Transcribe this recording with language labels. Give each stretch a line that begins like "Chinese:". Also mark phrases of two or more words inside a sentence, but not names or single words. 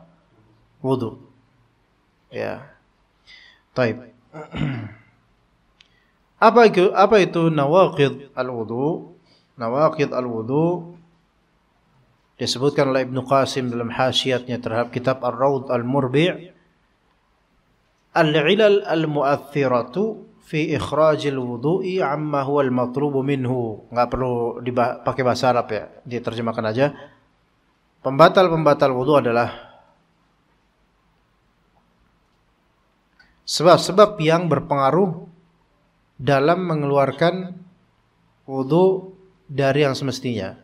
Indonesian: Wudu. Ya. Taib. Apa itu
Arabic: نواقض الوضوء? نواقض الوضوء
Indonesian: disebutkan oleh Ibnu Qasim dalam hasyiatnya terhadap kitab Ar-Rawd Al-Murbi',
Arabic: العلل المؤثرة في إخراج الوضوء عما هو المطلوب منه.
Indonesian: Enggak perlu pakai bahasa Arab ya, diterjemahkan aja. Pembatal-pembatal wudu adalah sebab-sebab yang berpengaruh dalam mengeluarkan wudu dari yang semestinya.